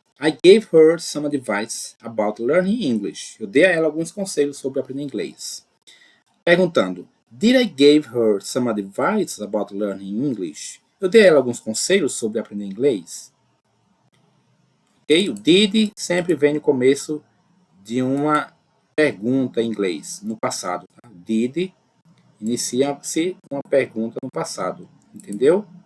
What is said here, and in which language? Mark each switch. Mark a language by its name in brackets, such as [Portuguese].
[English] I gave her some advice about learning English. [Portuguese] Eu dei a ela alguns conselhos sobre aprender inglês. Perguntando. [English] Did I give her some advice about learning English? [Portuguese] Eu dei a ela alguns conselhos sobre aprender inglês. Ok? O did sempre vem no começo de uma pergunta em inglês, no passado. Tá? Did inicia-se uma pergunta no passado. Entendeu?